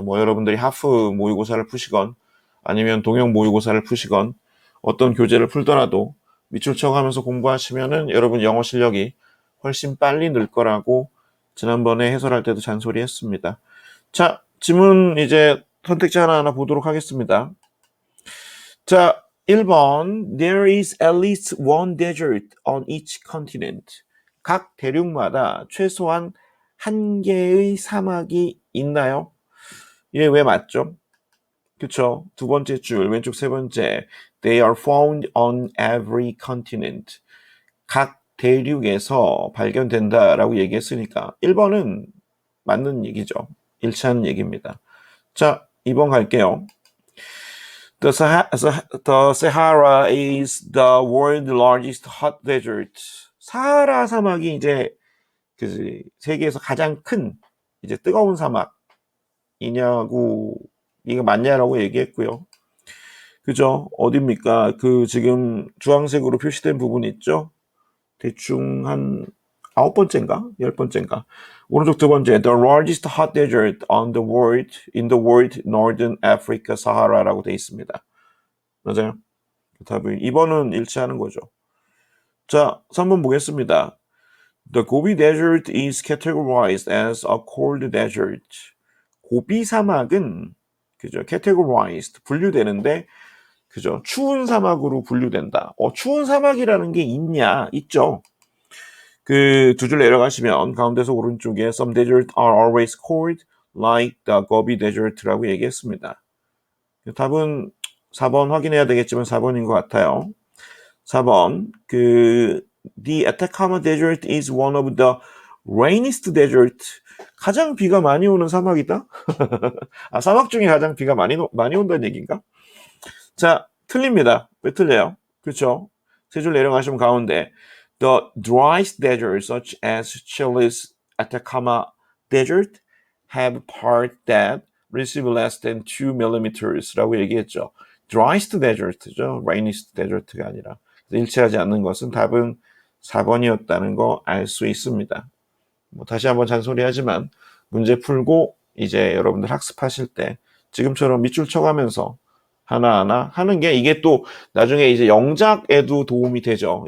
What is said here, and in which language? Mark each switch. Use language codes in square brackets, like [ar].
[ko] 뭐 여러분들이 하프 모의고사를 푸시건 아니면 동영 모의고사를 푸시건 어떤 교재를 풀더라도 밑줄 쳐가면서 공부하시면은 여러분 영어 실력이 훨씬 빨리 늘 거라고 지난번에 해설할 때도 잔소리했습니다. 자, 지문 이제 선택지 하나하나 보도록 하겠습니다. 자, 1번 [en] There is at least one desert on each continent. [ko] 각 대륙마다 최소한 한 개의 사막이 있나요? 이게 왜 맞죠? 그쵸? 두 번째 줄 왼쪽 세 번째 [en] They are found on every continent. [ko] 각 대륙에서 발견된다라고 얘기했으니까 1번은 맞는 얘기죠. 일치하는 얘기입니다. 자, 2번 갈게요. [en] The Sahara is the world's largest hot desert. [ko] 사하라 사막이 이제 세계에서 가장 큰 이제 뜨거운 사막이냐고 이거 맞냐라고 얘기했고요. 그죠? 어딥니까? 지금 주황색으로 표시된 부분 있죠? 대충 한 9번째인가? 10번째인가? 오른쪽 두 번째, [en] The largest hot desert in the world, Northern Africa, Sahara [ko] 라고 되어 있습니다. 맞아요? 답이 2번은 일치하는 거죠. 자, 3번 보겠습니다. [en] The Gobi Desert is categorized as a cold desert. [ko] 고비 사막은 그죠? categorized 분류되는데 그죠? 추운 사막으로 분류된다. 추운 사막이라는 게 있냐? 있죠. 두 줄 내려가시면 가운데서 오른쪽에 [en] Some deserts are always cold, like the Gobi Desert [ko] 라고 얘기했습니다. 답은 4번 확인해야 되겠지만 4번인 것 같아요. [en] 4번 The Atacama Desert is one of the rainiest desert. [ko] 가장 비가 많이 오는 사막이다? 사막 중에 가장 비가 많이 온다는 얘기인가? 자, 틀립니다. 왜 틀려요? 그렇죠? 세 줄 내려가시면 가운데 [en] The driest deserts such as Chile's Atacama Desert have part that receive less than 2 millimeters [ko] 라고 얘기했죠. driest desert죠. rainiest desert가 아니라. 일치하지 않는 것은 답은 4번이었다는 거 알 수 있습니다. 다시 한번 잔소리하지만 문제 풀고 이제 여러분들 학습하실 때 지금처럼 밑줄 쳐가면서 하나하나 하는 게 이게 또 나중에 이제 영작에도 도움이 되죠.